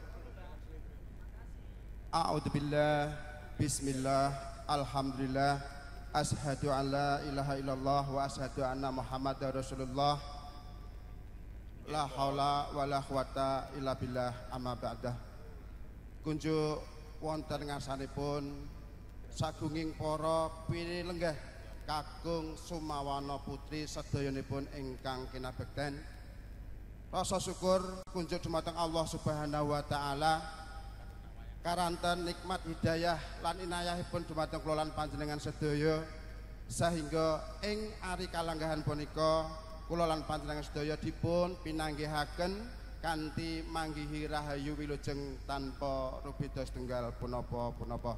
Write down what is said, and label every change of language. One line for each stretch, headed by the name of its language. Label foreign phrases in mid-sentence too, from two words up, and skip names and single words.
Arabic: أعوذ بالله، بسم الله، الحمد لله، أشهد أن لا إله إلا الله وأشهد أن محمدا رسول الله. لا حول ولا قوة إلا بالله أما بعد.
Javanese: Kunjuk wonten ngarsanipun sagunging para pilenggah kakung Sumawana putri sedayanipun ingkang kinabekten. Rasa syukur kunjuk dumateng
Arabic: الله سبحانه وتعالى
Javanese: karanten nikmat hidayah lan inayahipun dumateng kula lan panjenengan sedaya sehingga ing ari kalanggahan punika kula lan panjenengan sedaya dipun pinanggihaken kanthi manggihi rahayu wilujeng tanpa rubeda setunggal punapa-punapa.